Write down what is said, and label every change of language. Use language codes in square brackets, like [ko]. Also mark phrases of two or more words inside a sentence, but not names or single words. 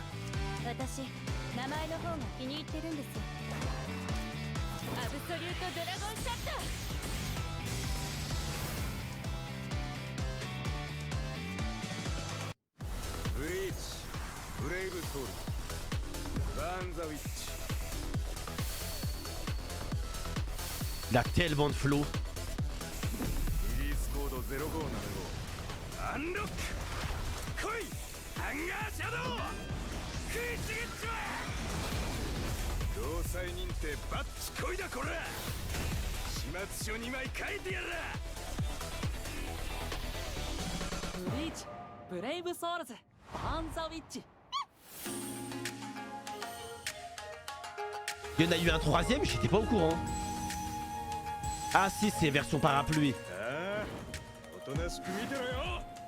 [ja] 私名前の方が気に入ってるんです。アブソリュートドラゴンシャット。ブリーチブレイブソウルバーンザウィッチ。 [fr] Il a tellement de flow. [en] release code [ja] 0575アンロック来いハンガーシャドウ食いちぎっちまえ。労災認定バッチ来いだこら。始末書2枚書いてやら。ブリーチブレイブソウルズバーンザウィッチ。 [fr] Il y en a eu un troisième, j'étais pas au courant. Ah si, c'est version parapluie. [ja] ああおとなしく見てろよ。